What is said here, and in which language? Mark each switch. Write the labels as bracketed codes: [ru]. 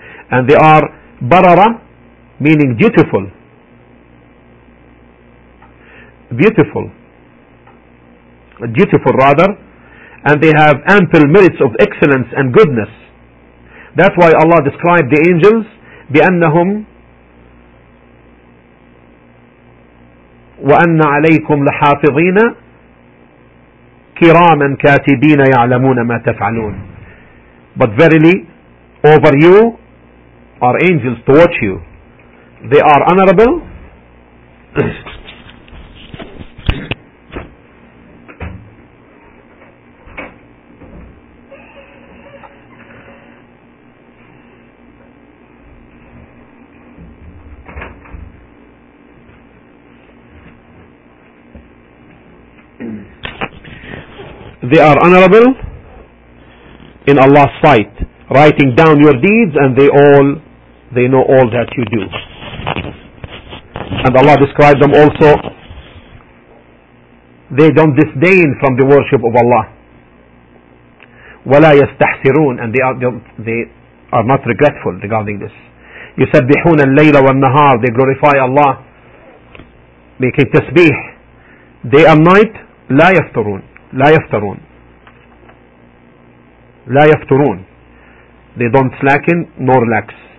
[en] And they are barara, meaning dutiful. Beautiful. Dutiful rather. And they have ample merits of excellence and goodness. That's why Allah described the angels [ar] بأنهم وأن عليكم لحافظين كراما كاتبين يعلمون ما تفعلون. [en] But verily, over you are angels to watch you. They are honorable. They are honorable in Allah's sight, writing down your deeds, and they know all that you do. And Allah described them also, they don't disdain from the worship of Allah. [ar] وَلَا يَسْتَحْسِرُونَ, [en] and they are not regretful regarding this. [ar] يُسَبِّحُونَ اللَّيْلَ وَالنَّهَارِ, [en] they glorify Allah, making tasbih day and night. [ar] لَا يَفْتَرُونَ, لَا يَفْتَرُونَ, لا يفترون, [en] they don't slacken nor relax.